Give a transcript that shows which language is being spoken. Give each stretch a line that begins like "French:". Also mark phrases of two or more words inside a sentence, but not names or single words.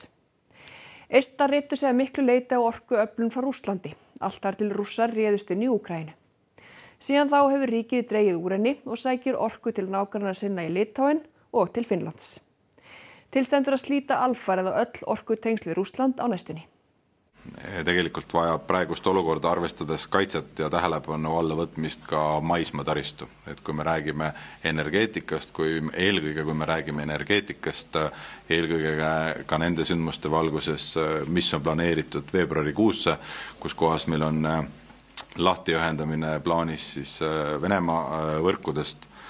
Icelandic: Eistar reitu sig að miklu leyti á orkuöflun frá Rússlandi, allt þar til Rússar réðust inn í Úkraínu. Síðan þá hefur ríkið dregið úr henni og sækir orku til nágranna sinna í Litáen og til Finnlands. Til stendur að slíta alfarið á öll orkutengsl við Rússland á nästunni.
Estonian: Tegelikult vajab praegust olukorda arvestades kaitset ja tähelepanu alla võtmist ka maismaataristu. Et kui me räägime energeetikast, eelkõige kui me räägime energeetikast, eelkõige ka nende sündmuste valguses, mis on planeeritud veebruarikuusse, kus kohas meil on lahti ühendamine plaanis siis Venemaa võrkudest